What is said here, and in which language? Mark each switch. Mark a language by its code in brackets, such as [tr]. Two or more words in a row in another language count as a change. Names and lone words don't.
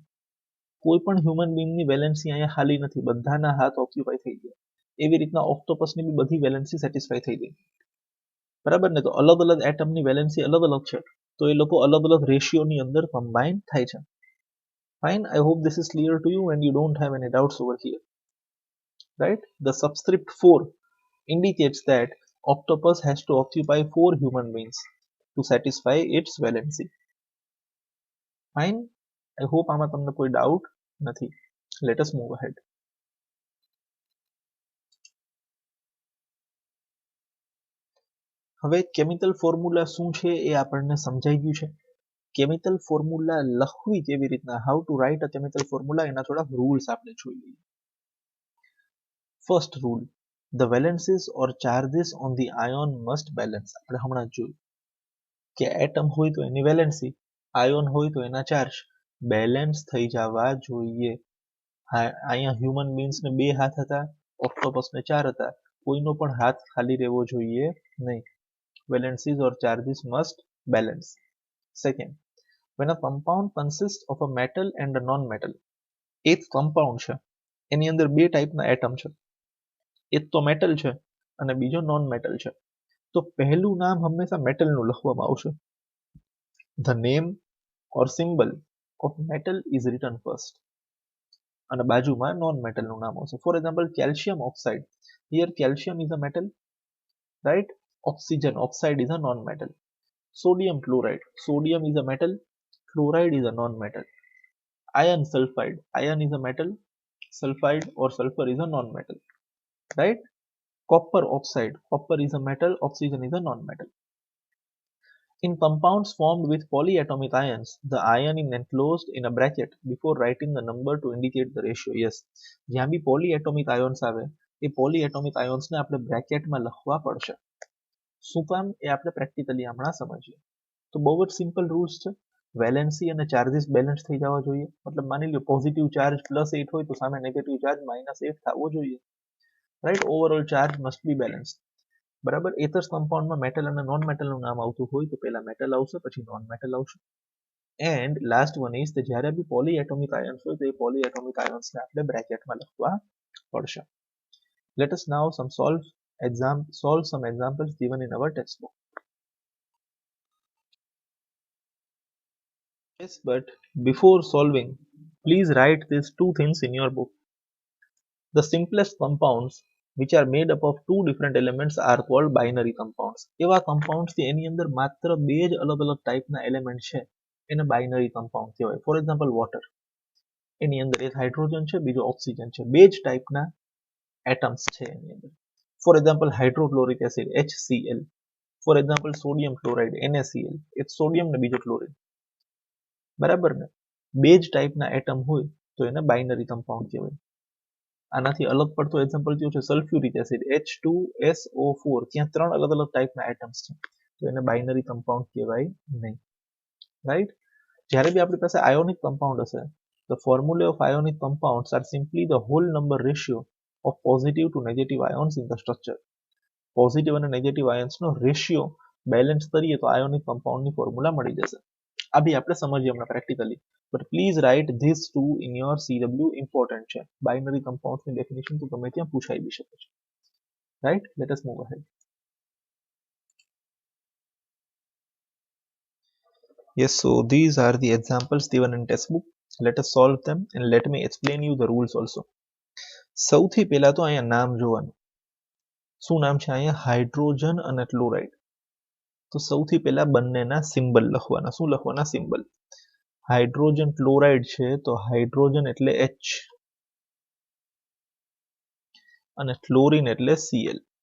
[gu] કોઈ પણ [en] human being-ની [gu] વેલેન્સી અહીંયા ખાલી નથી, બધાના હાથ ઓક્યુપાય થઈ ગયા. એવી રીતના ઓક્ટોપસની બી બધી વેલેન્સી સેટિસ્ફાઈ થઈ ગઈ, બરાબર ને. તો અલગ અલગ એટમની વેલેન્સી અલગ અલગ છે, તો એ લોકો અલગ અલગ રેશિયોની અંદર કમ્બાઈન થાય છે. [en] Fine, I hope this is clear to you and you don't have any doubts over here, right. The subscript 4 indicates that octopus has to occupy 4 human beings to satisfy its valency. Fine, I hope [gu] આમાં તમને કોઈ ડાઉટ નથી. [en] Let us move ahead. [gu] હવે [en] chemical formula [gu] શું છે એ આપણને સમજાઈ ગયું છે. [en] chemical formula [gu] લખવી કેવી રીતના, [en] how to write a chemical formula, [gu] એના થોડા રૂલ્સ આપણે જોઈ લઈએ. [en] First rule, the valencies or charges on the ion must balance. [gu] આપણે હમણાં જ જોયું કે એટમ હોય તો એની વેલેન્સી, આયોન હોય તો એના ચાર્જ બેલેન્સ થઈ જવા જોઈએ. અહીંયા હ્યુમન બીંગ્સને 2 હાથ હતા, ઓક્ટોપસને 4 હતા, કોઈનો પણ હાથ ખાલી રહેવો જોઈએ નહીં. [en] Valencies or charges must balance. Second, when a compound consists of a metal and a non-metal, [gu] એક કમ્પાઉન્ડ છે એની અંદર 2 ટાઈપના એટમ છે, એક તો મેટલ છે અને બીજો [en] non metal [gu] છે. તો પહેલું નામ હંમેશા મેટલનું લખવામાં આવશે. [en] The name or symbol of metal is written first, [gu] અને બાજુમાં [en] non metal-નું [gu] નામ આવશે. [en] For example, calcium oxide, here calcium is a metal, right. Oxygen oxide is a non-metal. Sodium chloride, sodium is a metal, chloride is a non-metal. Iron sulfide, iron is a metal, sulfide or sulfur is a non-metal, right. Copper oxide, copper is a metal, oxygen is a non-metal. In compounds formed with polyatomic ions, the ion is enclosed in a bracket before writing the number to indicate the ratio. Yes, [gu] જ્યાં બી [en] polyatomic ions [gu] આવે એ [en] polyatomic ions [gu] ને આપણે બ્રેકેટમાં લખવા પડશે. શું કામ એ આપણે પ્રેક્ટિકલી હમણાં સમજીએ. તો બહુ જ સિમ્પલ રૂલ્સ છે. વેલેન્સી અને ચાર્જીસ બેલેન્સ થઈ જવા જોઈએ. મતલબ માની લો [en] positive charge [gu] +8 હોય તો સામે [en] negative charge [gu] -8 થવો જોઈએ, રાઈટ. [en] Overall charge must be balance, [gu] બરાબર. એક જ કમ્પાઉન્ડમાં મેટલ અને [en] non metal-નું [gu] નામ આવતું હોય તો પહેલા મેટલ આવશે, પછી [en] non metal [gu] આવશે. [en] And last one is [gu] કે જ્યારે બી [en] polyatomic ions [gu] હોય તો એ [en] polyatomic ions-ને [gu] આપણે બ્રેકેટમાં લખવા પડશે. [en] Let us now solve some examples given in our textbook. Yes, but before solving, please write these two things in your book. The simplest compounds which are made up of two different elements are called binary compounds. [gu] એવા compounds થી એની અંદર માત્ર બે જ અલગ અલગ ટાઈપના એલિમેન્ટ છે એને [en] binary compound [gu] કહેવાય. [en] For example water, [gu] એની અંદર એક હાઇડ્રોજન છે બીજો ઓક્સિજન છે, બે જ ટાઈપના એટમ્સ છે એની અંદર. [en] For example hydrochloric acid HCl, for example sodium chloride NaCl, [gu] એક સોડિયમ ને બીજો ક્લોરીન. બરાબર ને, બે જ ટાઈપના એટમ હોય તો એને [en] binary compound [gu] કહેવાય. આનાથી અલગ પડતો એક્ઝામ્પલ કયું છે [en] sulfuric acid [gu] H2SO4, ત્યાં ત્રણ અલગ અલગ ટાઈપના એટમ્સ છે તો એને [en] binary compound [gu] કહેવાય નહીં. રાઈટ. જ્યારે બી આપણી પાસે [en] ionic compound [gu] હશે, [en] the formula of ionic compounds are simply the whole number ratio of positive to negative ions in the structure. [gu] પોઝિટિવ અને નેગેટિવ આયન્સનો રેશિયો બેલેન્સ કરીએ તો [en] ionic compound-ની formula [gu] મળી જશે. આ બી આપણે સમજીએ હમણાં પ્રેક્ટિકલી. [en] But please write these two in your CW, important છે. binary compounds-ની definition [gu] તો ગમે ત્યાં પૂછાઈ બી શકે છે. [en] Right? Let us move ahead. Yes, so these are the examples given in textbook. Let us solve them and let me explain you the rules also. [gu] સૌથી પહેલા તો અહીંયા નામ જોવાનું. શું નામ છે અહીંયા? હાઇડ્રોજન અને ક્લોરાઇડ. તો સૌથી પહેલા બંનેના સિમ્બલ લખવાના. શું લખવાના? સિમ્બલ. હાઇડ્રોજન ક્લોરાઇડ છે તો હાઇડ્રોજન એટલે H અને ક્લોરીન એટલે Cl.